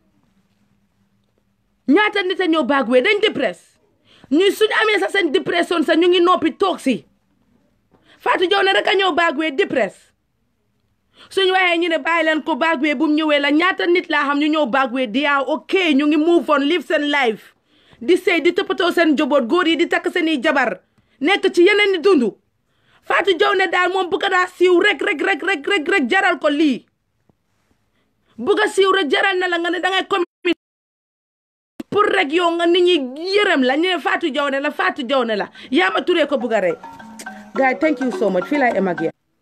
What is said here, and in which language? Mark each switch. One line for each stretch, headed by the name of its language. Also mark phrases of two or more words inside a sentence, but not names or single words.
Wolof: ñaata nit a ñëw baagwee dañ dépresse ñuy suñu amee sax seen dépression sax ñu ngi noppi toog si Fatou Jawne rek a ñëw baagwee dépresse suñu waxee ñu ne bàyyi leen ko baagwee bu mu ñëwee la ñaata nit laa xam ñu ñëw baagwee di ok ñu ngi
English: move on
Wolof: live seen life di sëy di toppatoo seen njaboot góor yi di takk seeni jabar nekk ci yeneen ni dundu Fatou Jawne daal moom bëgg daa siiw rek jaral ko lii bëgg a siiw rek jaral na la nga ne dangay commune pour rek yow nga nit ñi yërëm la ñu ne Fatou Jawne la Yaama Touré ko bëgg a rey gars
English: thank you so much
Wolof: fii laay em ak yéen